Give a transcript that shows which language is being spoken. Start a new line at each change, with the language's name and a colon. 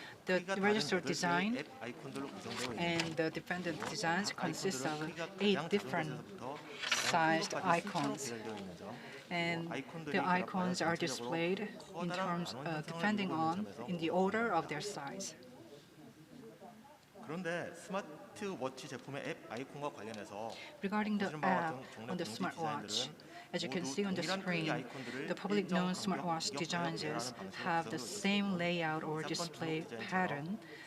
English: The registered design and the defendant designs consist of 8 different sized icons. And the icons are displayed in terms depending on in the order of their size.
Korean: 그런데 스마트워치 제품의 앱 아이콘과 관련해서
English: Regarding the app on the smartwatch, as you can see on the screen, the public known smartwatch designs have the same layout or display pattern.